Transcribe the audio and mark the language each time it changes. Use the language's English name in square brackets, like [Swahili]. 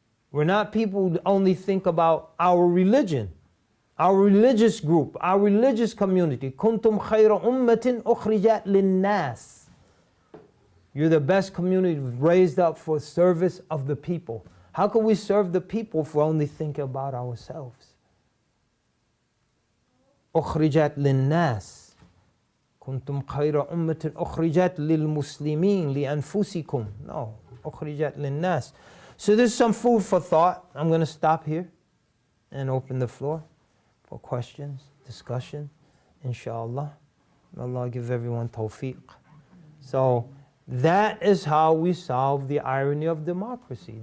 [English] We're not people who only think about our religion, our religious group, our religious community. [Arabic] Kuntum khayra ummatin ukhrijat linnas. [English] You're the best community raised up for service of the people. How can we serve the people if we're only thinking about ourselves? [Arabic] أخرجت للناس كنتم خير أمة أخرجت للمسلمين لأنفسكم. No, أخرجت للناس. [English] So there's some food for thought. I'm going to stop here and open the floor for questions, discussion, inshallah. May Allah give everyone tawfiq. So that is how we solve the irony of democracy.